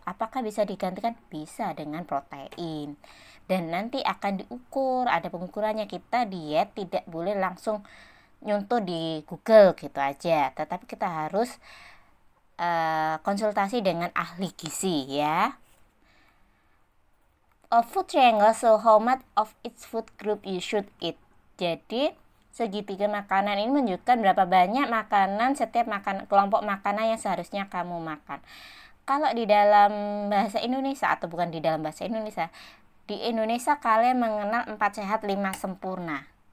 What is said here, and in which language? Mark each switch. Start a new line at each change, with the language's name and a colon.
Indonesian: Apakah bisa digantikan? Bisa dengan protein. Dan nanti akan diukur, ada pengukurannya. Kita diet tidak boleh langsung nyuntuh di Google gitu aja. Tetapi kita harus konsultasi dengan ahli gizi ya.
English: A food triangle, so how much of each food group you should eat.
Indonesian: Jadi segitiga makanan ini menunjukkan berapa banyak makanan setiap kelompok makanan yang seharusnya kamu makan. Kalau di dalam bahasa Indonesia, atau bukan di dalam bahasa Indonesia, di Indonesia kalian mengenal 4 sehat 5 sempurna.